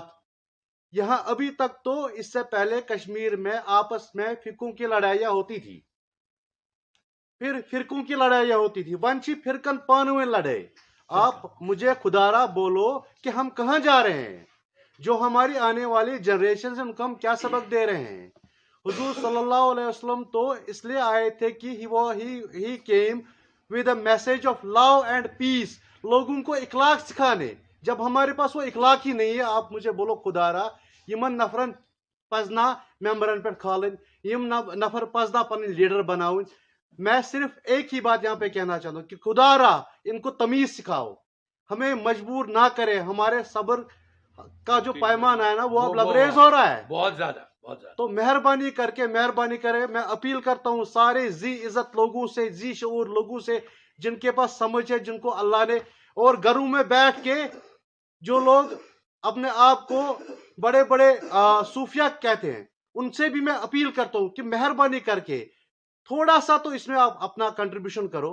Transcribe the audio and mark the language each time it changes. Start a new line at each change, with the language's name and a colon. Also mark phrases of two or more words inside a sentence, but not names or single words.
Urdu: یہاں ابھی تک تو اس سے پہلے کشمیر میں آپس میں فرقوں کی لڑائیاں ہوتی تھی
Kashmiri: ونچی فرقن پانویں لڑے.
Urdu: آپ مجھے خدارا بولو کہ ہم کہاں جا رہے ہیں جو ہماری آنے والی جنریشن سے ان کو ہم کیا سبق دے رہے ہیں. حضور صلی اللہ علیہ وسلم تو اس لیے آئے تھے کہ
English: he came with a message of love and peace
Urdu: لوگوں کو اخلاق سکھانے. جب ہمارے پاس وہ اخلاق ہی نہیں ہے آپ مجھے بولو خدارا
Kashmiri: یمن نفرن پزنا ممبرن پہ کھالن یم نفر پزنا پن لیڈر بناؤن.
Urdu: میں صرف ایک ہی بات یہاں پہ کہنا چاہتا ہوں کہ خدارا ان کو تمیز سکھاؤ ہمیں مجبور نہ کرے. ہمارے صبر کا جو پیمانہ ہے نا وہ اب لبریز ہو رہا ہے بہت زیادہ. تو مہربانی کرے میں اپیل کرتا ہوں سارے ذی عزت لوگوں سے ذی شعور لوگوں سے جن کے پاس سمجھ ہے جن کو اللہ نے اور گھروں میں بیٹھ کے جو لوگ اپنے آپ کو بڑے بڑے صوفیہ کہتے ہیں ان سے بھی میں اپیل کرتا ہوں کہ مہربانی کر کے تھوڑا سا تو اس میں آپ اپنا کنٹریبیوشن کرو.